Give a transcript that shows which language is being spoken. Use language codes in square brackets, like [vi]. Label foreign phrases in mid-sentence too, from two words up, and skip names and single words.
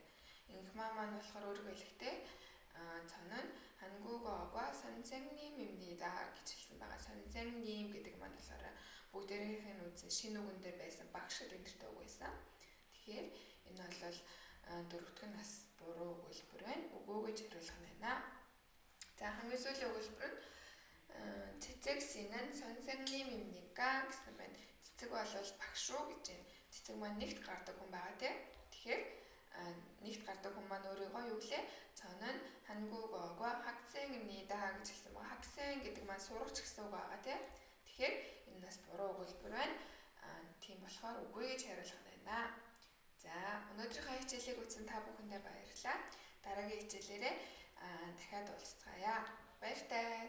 [mn] Инхма маань болохоор өөрийгөө хэлэхдээ [ko] 저는 한국어과 선생님입니다 [mn] гэж хэлсэн байгаа. 선생님 гэдэг маань болохоор бүгдээрийнх нь үзсэн шинэ үгэн дээр байсан багш гэдэг нэртэй үг байсан. Тэгэхээр энэ бол дөрөвдүг нь бас буруу өгүүлбэр байна. Үгүй гэж хариулах нь байна. За хамгийн сүүлийн өгүүлбэр нь цэцэг [ko] 씨는 선생님입니까 [mn] гэсэн байна. Цэцэг бол багш шүү гэж байна. Цэцэг маань нэгт гардаг хүн байгаа тийм. Тэгэхээр нэгт гардаг хүн маань өөрийгөө юу гэлээ? [ko] 저는 한국어과 학생입니다 [mn] гэж хэлсэн байгаа. 학생 гэдэг маань сурагч гэсэн үг байгаа тийм. Тэгэхээр энэ бас буруу өгүүлбэр байна. Тийм болохоор үгүй гэж хариулах нь байна. За өнөөдрийнхөө хичээлийг үзсэн та бүхэндээ баярлалаа. Дараагийн хичээлээрээ дахиад уулзцаая. Баяртай.